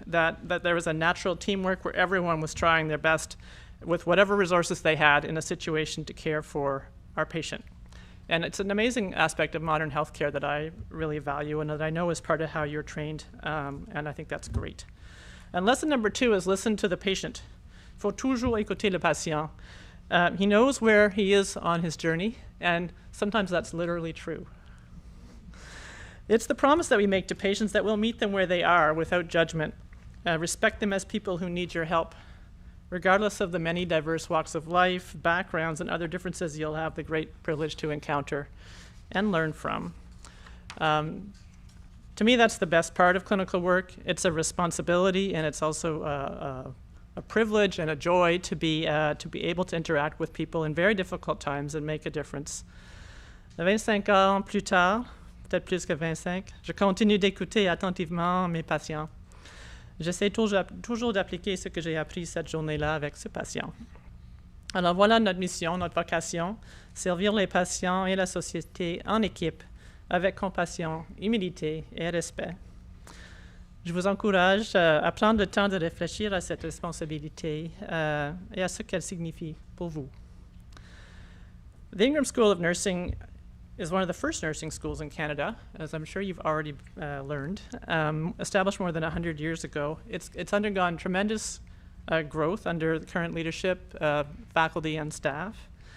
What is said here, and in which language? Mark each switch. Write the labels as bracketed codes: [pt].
[en] That there was a natural teamwork where everyone was trying their best with whatever resources they had in a situation to care for our patient. And it's an amazing aspect of modern healthcare that I really value and that I know is part of how you're trained, and I think that's great. And lesson number two is listen to the patient. [fr] Il faut toujours écouter le patient. [en] He knows where he is on his journey, and sometimes that's literally true. It's the promise that we make to patients that we'll meet them where they are without judgment. Respect them as people who need your help. Regardless of the many diverse walks of life, backgrounds, and other differences you'll have the great privilege to encounter and learn from. To me, that's the best part of clinical work. It's a responsibility, and it's also a privilege and a joy to be able to interact with people in very difficult times and make a difference. [fr] 25 ans plus tard, peut-être plus que 25, je continue d'écouter attentivement mes patients. J'essaie toujours d'appliquer ce que j'ai appris cette journée-là avec ce patient. Alors voilà notre mission, notre vocation, servir les patients et la société en équipe, avec compassion, humilité et respect. Je vous encourage à prendre le temps de réfléchir à cette responsabilité et à ce qu'elle signifie pour vous. [en] The Ingram School of Nursing is one of the first nursing schools in Canada, as I'm sure you've already learned, established more than 100 years ago. It's undergone tremendous growth under the current leadership, faculty and staff.